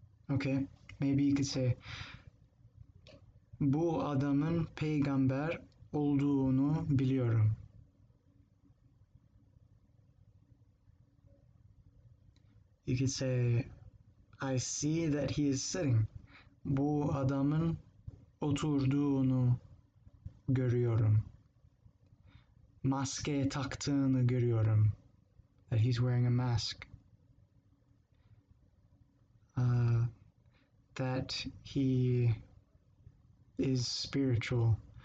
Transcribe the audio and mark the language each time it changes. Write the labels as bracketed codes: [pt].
[en] Okay, maybe you could say [tr] bu adamın peygamber olduğunu biliyorum. [en] You could say I see that he is sitting. [tr] Bu adamın oturduğunu görüyorum. Maske taktığını görüyorum. [en] That he's wearing a mask. That he is spiritual.